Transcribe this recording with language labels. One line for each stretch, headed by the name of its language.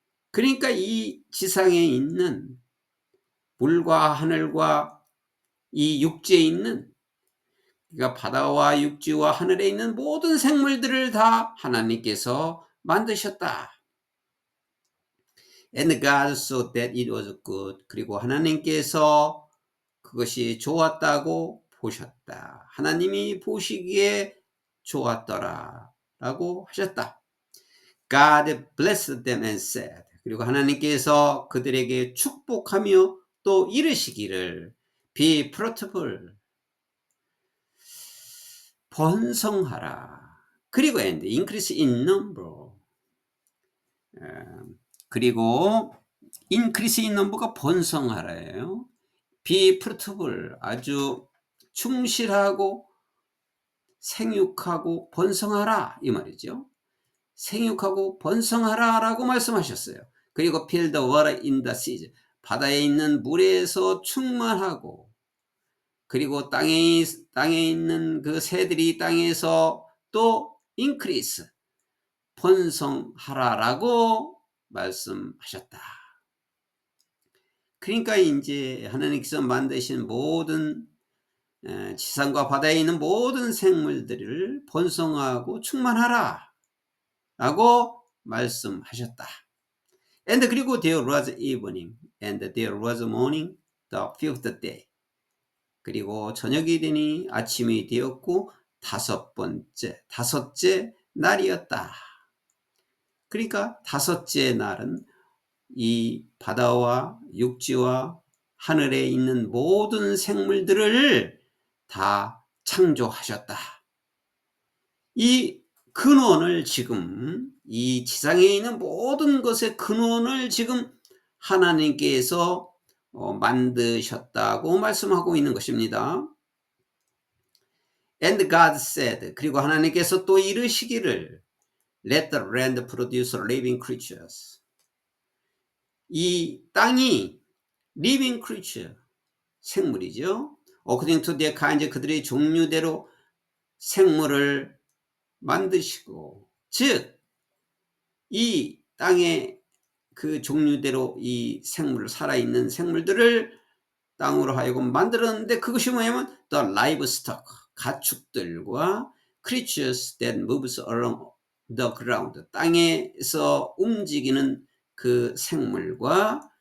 Korean: 그러니까 이 지상에 있는 물과 하늘과 이 육지에 있는, 그러니까 바다와 육지와 하늘에 있는 모든 생물들을 다 하나님께서 만드셨다.
English: And God saw that it was good.
Korean: 그리고 하나님께서 그것이 좋았다고 보셨다. 하나님이 보시기에 좋았더라 라고 하셨다.
English: God blessed them and said,
Korean: 그리고 하나님께서 그들에게 축복하며 또 이르시기를
English: Be fruitful,
Korean: 번성하라. 그리고
English: and increase in number, 그리고 increase in number가
Korean: 번성하라예요.
English: Be fruitful,
Korean: 아주 충실하고 생육하고 번성하라 이 말이죠. 생육하고 번성하라 라고 말씀하셨어요. 그리고
English: fill the water in the seas,
Korean: 바다에 있는 물에서 충만하고, 그리고 땅에 있는 그 새들이 땅에서 또 increase, 번성하라 라고 말씀하셨다. 그러니까 이제 하나님께서 만드신 모든 지상과 바다에 있는 모든 생물들을 번성하고 충만하라 라고 말씀하셨다.
English: And
Korean: 그리고
English: there was evening and there was morning the fifth day.
Korean: 그리고 저녁이 되니 아침이 되었고 다섯째 날이었다. 그러니까 다섯째 날은 이 바다와 육지와 하늘에 있는 모든 생물들을 다 창조하셨다. 이 근원을 지금, 이 지상에 있는 모든 것의 근원을 지금 하나님께서 만드셨다고 말씀하고 있는 것입니다.
English: And God said,
Korean: 그리고 하나님께서 또 이르시기를
English: Let the land produce living creatures.
Korean: 이 땅이
English: living creature,
Korean: 생물이죠.
English: According to their kind,
Korean: 그들의 종류대로 생물을 만드시고, 즉 이 땅의 그 종류대로 이 생물, 살아있는 생물들을 땅으로 하여금 만들었는데, 그것이 뭐냐면
English: the livestock,
Korean: 가축들과
English: creatures that moves along the ground,
Korean: 땅에서 움직이는 그 생물과,